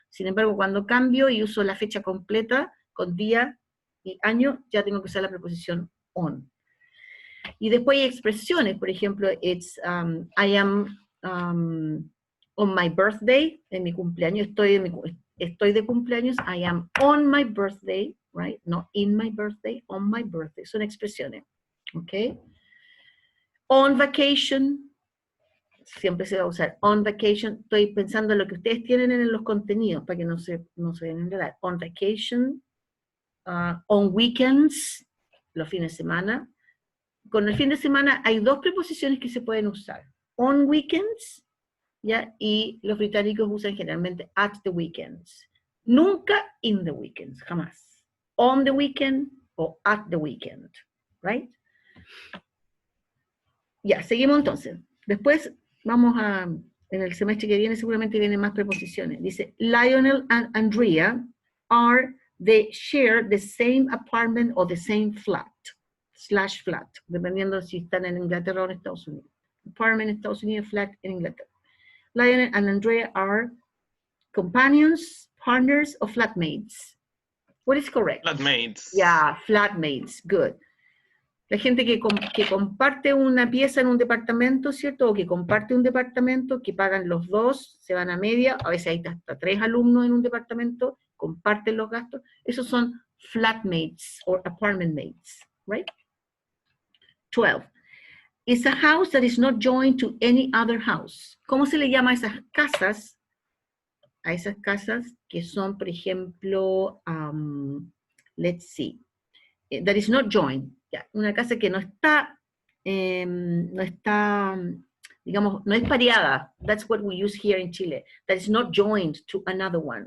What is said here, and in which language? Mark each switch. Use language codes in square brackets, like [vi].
[es] Sin embargo, cuando cambio y uso la fecha completa con día y año, ya tengo que usar la preposición on. Y después hay expresiones, por ejemplo, [en] I am on my birthday, [es] en mi cumpleaños, estoy de cumpleaños, I am on my birthday, right? [en] No in my birthday, on my birthday. [es] Son expresiones, ¿ok? [en] On vacation, [es] siempre se va a usar on vacation. Estoy pensando en lo que ustedes tienen en los contenidos, para que no se vayan a enredar. [en] On vacation, on weekends, [es] los fines de semana. Con el fin de semana hay 2 preposiciones que se pueden usar. [en] On weekends, [es] ¿ya? Y los británicos usan generalmente [en] at the weekends. [es] Nunca [en] in the weekends, [es] jamás. [en] On the weekend o at the weekend, right? [es] Ya, seguimos entonces. Después vamos en el semestre que viene seguramente vienen más preposiciones. [en] Dice, Lionel and Andrea they share the same apartment or the same flat. [es] /flat, dependiendo si están en Inglaterra o en Estados Unidos. Apartment en Estados Unidos, flat en Inglaterra. [en] Lionel and Andrea are companions, partners, or flatmates? What is correct? Flatmates. Yeah, flatmates, good. [es] La gente que comparte una pieza en un departamento, ¿cierto? O que comparte un departamento, que pagan los 2, se van a media, a veces hay hasta 3 alumnos en un departamento, comparten los gastos. Esos son [en] flatmates or apartment mates, right? 12. Is a house that is not joined to any other house. [es] ¿Cómo se le llama a esas casas? A esas casas que son, por ejemplo, [en] let's see, that is not joined. [es] Yeah, una casa que no está no está, digamos, no es pareada. [en] That's what we use here in Chile. That is not joined to another one.